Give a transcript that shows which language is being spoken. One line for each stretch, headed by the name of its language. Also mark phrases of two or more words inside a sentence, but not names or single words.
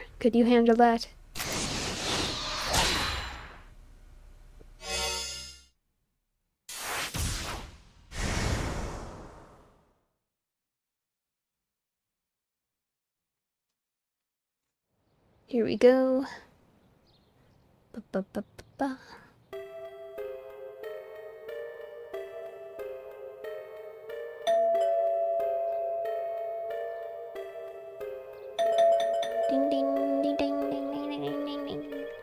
English: Could you handle that? Here we go. Ba-ba-ba-ba-ba. Ding ding ding ding ding ding ding ding ding.